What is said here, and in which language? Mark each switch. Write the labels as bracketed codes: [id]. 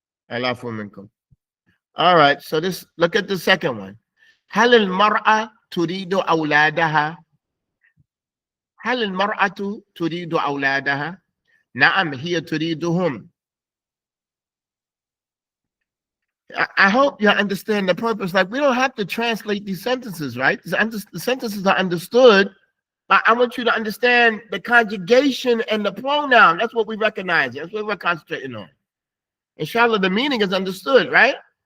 [en] Alafu minkum. All right, so look at the second one. [ar] هل المرأة تريد أولادها؟ هل المرأة تريد أولادها؟ نعم هي تريدهم. [en] I hope you understand the purpose. Like we don't have to translate these sentences, right? The sentences are understood, but I want you to understand the conjugation and the pronoun. That's what we recognize. That's what we're concentrating on. Inshallah, the meaning is understood, right?